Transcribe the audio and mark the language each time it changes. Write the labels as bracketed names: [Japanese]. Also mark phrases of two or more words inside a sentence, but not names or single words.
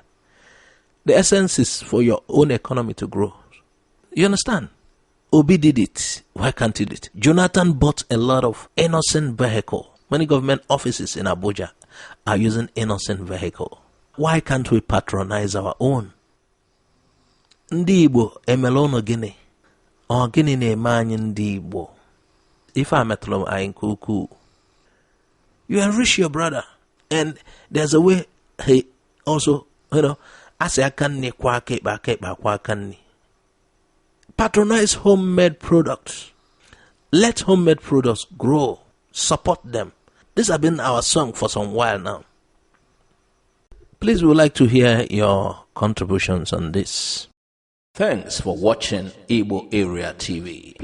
[English] The essence is for your own economy to grow. You understand? Obi did it. Why can't he do it? Jonathan bought a lot of Innoson vehicle. Many government offices in Abuja are using Innoson vehicle. Why can't we patronize our own? [Igbo] Ndị Igbo emela unu gịnị? Ọ gịnị na-eme anyị ndị Igbo? Ife a metụrụ anyị nke ukwuu. [English] You enrich your brother, and there's a way he also, [Igbo] asị aka nni kwa aka ekpe kwa aka nni. [English] Patronize homemade products. Let homemade products grow. Support them. This has been our song for some while now. Please, we would like to hear your contributions on this. Thanks for watching Igbo Area TV.